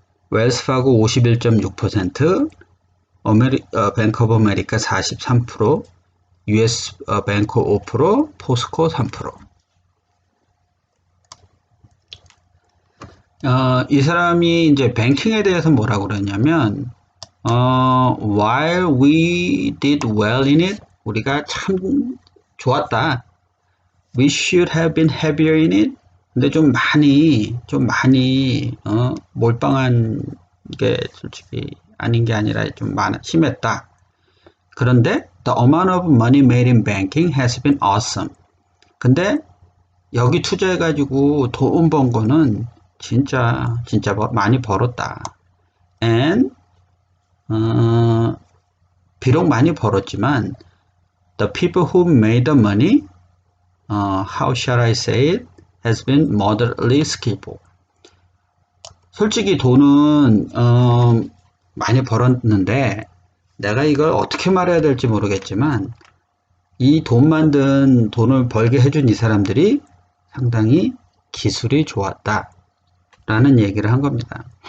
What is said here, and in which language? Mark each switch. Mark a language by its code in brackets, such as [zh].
[ko] 웰스파고 51.6%, 뱅크 오브 아메리카 43%, US 뱅크 5%, 포스코 3%. 이 사람이 이제 뱅킹에 대해서 뭐라고 그러냐면, [en] while we did well in it, [ko] 우리가 참 좋았다. [en] We should have been heavier in it. [ko] 근데 좀 많이 몰빵한 게 솔직히 아닌 게 아니라 좀 심했다. [en] 그런데 the amount of money made in banking has been awesome. [ko] 근데 여기 투자해가지고 돈 번 거는 진짜 많이 벌었다. [en] And [ko] 비록 많이 벌었지만 [en] the people who made the money, how shall I say it, has been moderately skillful. [ko] 솔직히 돈은 많이 벌었는데 내가 이걸 어떻게 말해야 될지 모르겠지만 이 돈 만든 돈을 벌게 해준 이 사람들이 상당히 기술이 좋았다 라는 얘기를 한 겁니다.